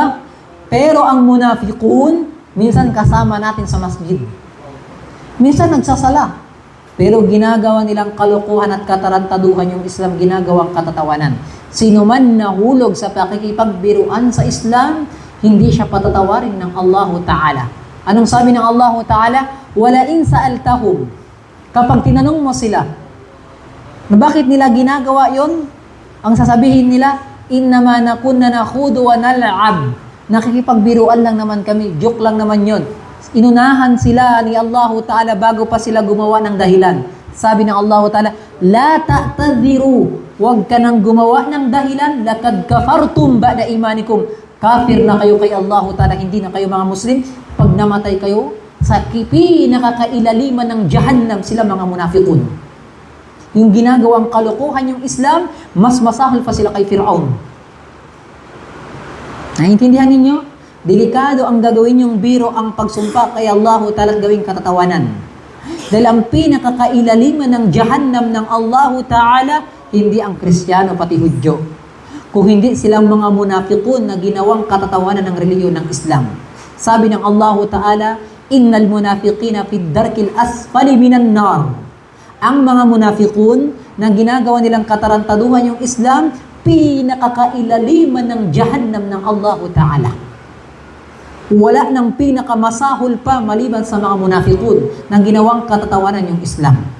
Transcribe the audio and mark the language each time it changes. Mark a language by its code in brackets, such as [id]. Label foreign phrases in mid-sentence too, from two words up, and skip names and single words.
[tl] Pero ang munafiqun, minsan kasama natin sa masjid. Minsan nagsasala. Pero ginagawa nilang kalokohan at katarantaduhan yung Islam, ginagawang katatawanan. Sino man nahulog sa pakikipagbiruan sa Islam, hindi siya patatawarin ng Allah Ta'ala. Anong sabi ng Allah Ta'ala? [ar] ولئن سألتهم. [tl] Kapag tinanong mo sila, na bakit nila ginagawa yon? Ang sasabihin nila, [ar] إنما كنا نخوض ونلعب. [tl] Nakikipagbiruan lang naman kami, joke lang naman yon. Inunahan sila ni Allah Ta'ala bago pa sila gumawa ng dahilan. Sabi ng Allah Ta'ala, [ar] لا تعتذروا, [tl] huwag ka nang gumawa ng dahilan, [ar] لقد كفرتم بعد إيمانكم. [tl] Kafir na kayo kay Allah Ta'ala, hindi na kayo mga Muslim. Pag namatay kayo, sa pinakakailaliman ng Jahannam sila mga munafiqun. Yung ginagawang kalokohan yung Islam, mas masahol pa sila kay Fir'aun. Naintindihan ninyo? Delikado ang gagawin yung biro ang pagsumpa kay Allah Ta'ala at gawing katatawanan. Dahil ang pinakakailaliman ng Jahannam ng Allah Ta'ala, hindi ang Kristiyano pati Hudyo. Kung hindi silang mga munafiqun na ginawang katatawanan ng reliyon ng Islam. Sabi ng Allah Ta'ala, [ar] إن المنافقين في الدرك الأسفل من النار. [tl] Ang mga munafiqun na ginagawa nilang katarantaduhan yung Islam, pinakakailaliman ng Jahannam ng Allah Ta'ala. Wala nang pinakamasahol pa maliban sa mga munafiqun na ginawang katatawanan yung Islam.